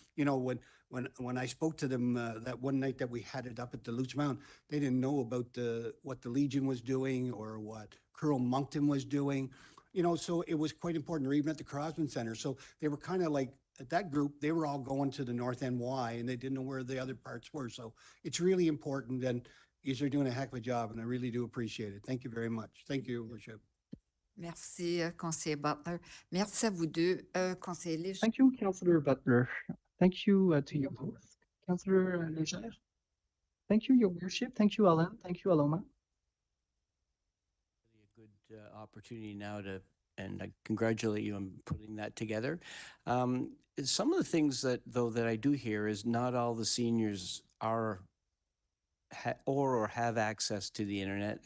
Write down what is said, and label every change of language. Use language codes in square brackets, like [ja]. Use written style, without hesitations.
[en] You know, when I spoke to them that one night that we had it up at the Lutz Mountain, they didn't know about what the Legion was doing or what Curl Moncton was doing. You know, so it was quite important, or even at the Crosman Center. So they were kind of like, at that group, they were all going to the North NY and they didn't know where the other parts were. So it's really important, and you're doing a heck of a job, and I really do appreciate it. Thank you very much. Thank you, Worship. [fr] Merci, conseiller Butler. Merci à vous deux, conseiller Léger. [en] Thank you, Councillor Butler. Thank you to you both, Councillor Léger. Thank you, Your Worship. Thank you, Alan. Thank you, Aloma. A good opportunity now and I congratulate you on putting that together. Some of the things that I do hear is not all the seniors are or have access to the internet.